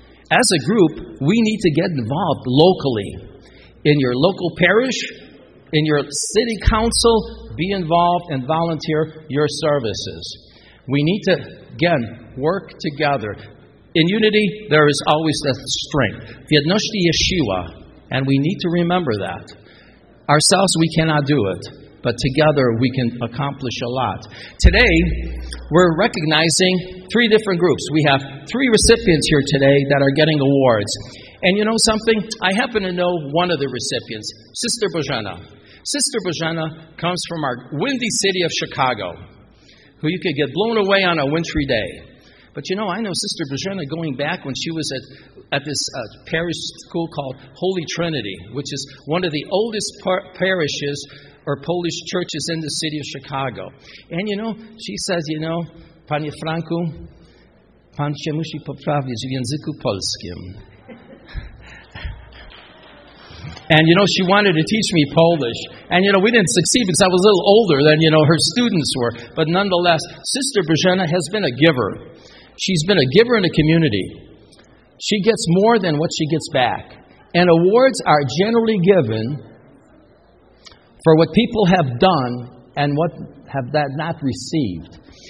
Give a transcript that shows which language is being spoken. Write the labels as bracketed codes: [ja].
[en] As a group, we need to get involved locally. In your local parish, in your city council, be involved and volunteer your services. We need to, again, work together. In unity, there is always that strength. [pl] W jedności jest siła, [en] and we need to remember that. Ourselves, we cannot do it. But together we can accomplish a lot. Today, we're recognizing 3 different groups. We have 3 recipients here today that are getting awards. And you know something? I happen to know one of the recipients, Sister Bożena. Sister Bożena comes from our windy city of Chicago, who you could get blown away on a wintry day. But you know, I know Sister Bożena going back when she was at this parish school called Holy Trinity, which is one of the oldest parishes or Polish churches in the city of Chicago. And you know, she says, you know, [pl] Panie Franku, pan się musi poprawić w języku polskim. [en] And you know, she wanted to teach me Polish. And you know, we didn't succeed because I was a little older than, you know, her students were. But nonetheless, Sister Bożena has been a giver. She's been a giver in the community. She gets more than what she gets back. And awards are generally given for what people have done and what have that not received.